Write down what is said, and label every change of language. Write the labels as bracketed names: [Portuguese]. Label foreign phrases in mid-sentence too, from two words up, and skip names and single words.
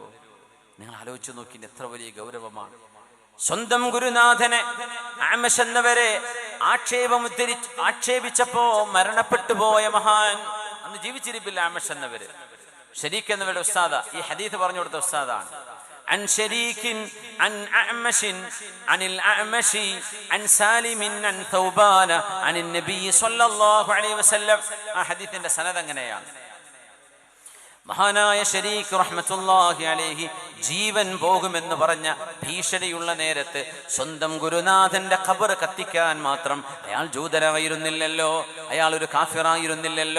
[Malayalam] നിങ്ങൾ ആലോചിച്ചു നോക്കി, എത്ര വലിയ ഗൗരവമാണ്. സ്വന്തം ഗുരുനാഥനെ അഅ്മശ് എന്നവരെ ആക്ഷേപിച്ചപ്പോ മരണപ്പെട്ടു പോയ മഹാൻ, അന്ന് ജീവിച്ചിരിപ്പില്ല അഅ്മശ് എന്നവര്, ശരീക്ക് എന്നവരുടെ ഉസ്താദ, ഈ ഹദീസ് പറഞ്ഞു കൊടുത്ത ഉസ്താദാണ്. [Arabic] عن شريك عن أعمش عن الأعمش عن سالم عن ثوبان عن النبي صلى الله عليه وسلم. [Malayalam] ആ ഹദീസിന്റെ സനദ് അങ്ങനെയാണ്. മഹാനായ ശരീക്ക് [Arabic] رحمة الله عليه [Malayalam] ജീവൻ പോകുമെന്ന് പറഞ്ഞ ഭീഷണിയുള്ള നേരത്ത് സ്വന്തം ഗുരുനാഥന്റെ ഖബർ കത്തിക്കാൻ മാത്രം അയാൾ ജൂതനായിരുന്നില്ലല്ലോ, അയാൾ ഒരു കാഫിറായിരുന്നില്ലല്ലോ.